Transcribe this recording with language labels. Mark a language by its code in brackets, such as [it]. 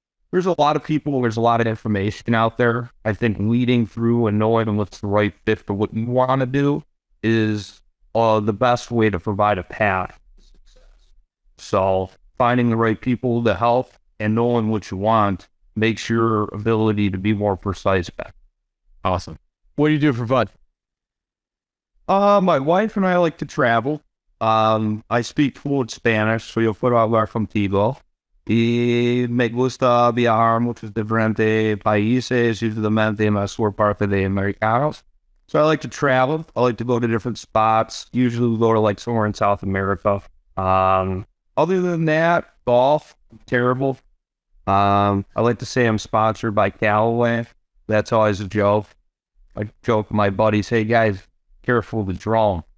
[en] There's a lot of people, there's a lot of information out there. I think leading through and knowing what's the right fit for what you want to do is the best way to provide a path to success. So finding the right people to help and knowing what you want makes your ability to be more precise better. Awesome. What do you do for fun? My wife and I like to travel. I speak fluent Spanish, so [es] yo puedo hablar contigo. Y me gusta viajar a muchos diferentes países, usualmente en la sur parte de americanos. [en] So I like to travel. I like to go to different spots. Usually we go to like somewhere in South America. Other than that, golf, terrible. I like to say I'm sponsored by Callaway. That's always a joke. I joke with my buddies, hey guys, careful of the drone.